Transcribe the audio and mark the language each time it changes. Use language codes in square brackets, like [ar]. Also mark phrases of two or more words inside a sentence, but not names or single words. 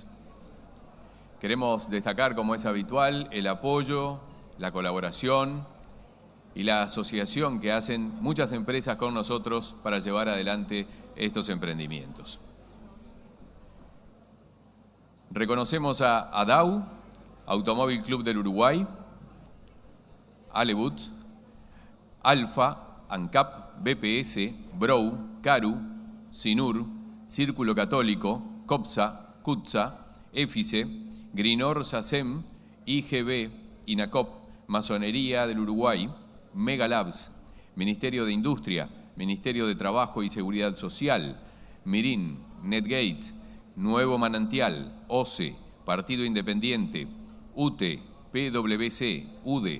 [es] Queremos destacar, como es habitual, el apoyo, la colaboración y la asociación que hacen muchas empresas con nosotros para llevar adelante estos emprendimientos. Reconocemos a ADAU, Automóvil Club del Uruguay, Alebut, Alfa, ANCAP, BPS, Brou, CARU, SINUR, Círculo Católico, COPSA, CUTSA, EFICE, Grinor, SACEM, IGB, INACOP, Masonería del Uruguay, Megalabs, Ministerio de Industria, Ministerio de Trabajo y Seguridad Social, MIRIN, NetGate, Nuevo Manantial, OCE, Partido Independiente, UTE, PwC, UDE.